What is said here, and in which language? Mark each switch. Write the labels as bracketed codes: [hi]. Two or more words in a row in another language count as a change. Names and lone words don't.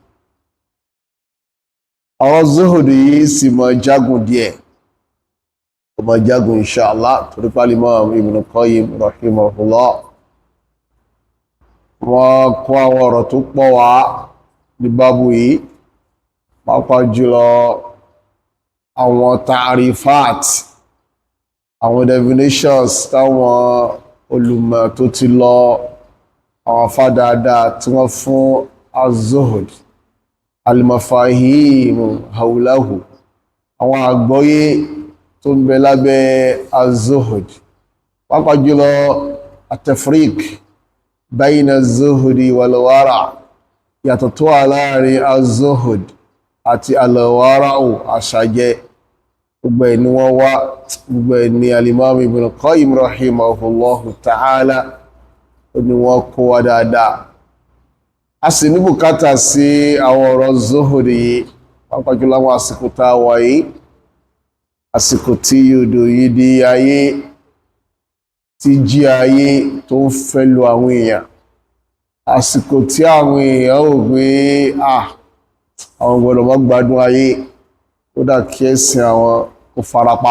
[yo] Ọ̀rọ̀ zuhud yìí sì máa jágùn díẹ̀, ó máa jágùn [ar] إن شاء الله [yo] torí pálí Imam Ibn Qayyim rahimahullah wọ́n kó àwọn ọ̀rọ̀ tó pọ̀ wá ní bábù yìí, pàápàá jùlọ àwọn ta'rifat, àwọn definitions táwọn olùmọ̀ tó ti lọ, àwọn fádáadáa tí wọ́n fún az-zuhd, [ar] المفاهيم حوله, [yo] àwọn àgbọ́yé tó ń bẹ lábẹ́ az-zuhd, pàápàá jùlọ [ar] التفريق بين الزهد والورع', [yo] yàtọ̀ tó wà láàrin az-zuhd àti al-wara'u, àṣàjẹ́. Gbogbo ẹ̀ ni wọ́n wá, gbogbo ẹ̀ ni al-Imam Ibn Qayyim [ar] رحمه الله تعالى [yo] ni wọ́n kó wá dáadáa. A sì ní bùkátà sí àwọn ọ̀rọ̀ zuhud yìí, pàápàá jùlọ àwọn àsìkò tá a wà yìí, àsìkò tí yòdò yìí di ayé, tí jí ayé tó ń fẹ́ lu àwọn èèyàn, àsìkò tí àwọn èèyàn ò gbé àwọn gbọ́dọ̀ má gbádùn ayé, ó dà kí ẹ̀sìn àwọn kò farapa.